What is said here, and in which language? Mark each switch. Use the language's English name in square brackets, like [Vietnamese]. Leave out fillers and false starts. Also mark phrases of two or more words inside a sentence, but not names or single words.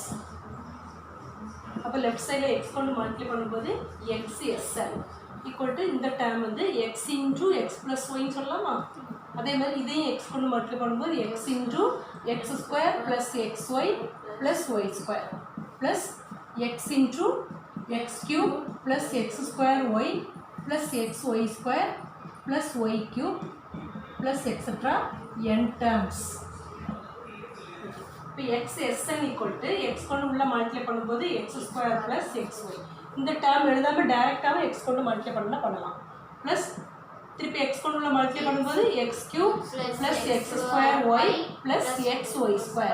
[Tamil] அப்போ [English] left side [Tamil] எக்ஸ் கொண்டு மல்டிப்ளை பண்ணும்போது xsn [English] equal to [Tamil] இந்த டேர்ம் வந்து [English] x into x plus y [Tamil] சொல்லலாமா? அதே மாதிரி இதையும் எக்ஸ் கொண்டு மல்டிப்ளை பண்ணும்போது [English] x into x square plus x y plus y square plus x into x cube plus x square y plus xy square plus y cube plus etc. n terms. [Tamil] இப்போ [English] xsn equal to x [Tamil] கொண்டு உள்ள மல்டிப்ளை பண்ணும்போது [English] x² + xy. [Tamil] இந்த டேர்ம் எழுதாம டைரக்டாவே x கொண்டு மல்டிப்ளை பண்ணலாம். ப்ளஸ் திருப்பி x கொண்டு உள்ள மல்டிப்ளை பண்ணும்போது [English] x³ + x²y + xy².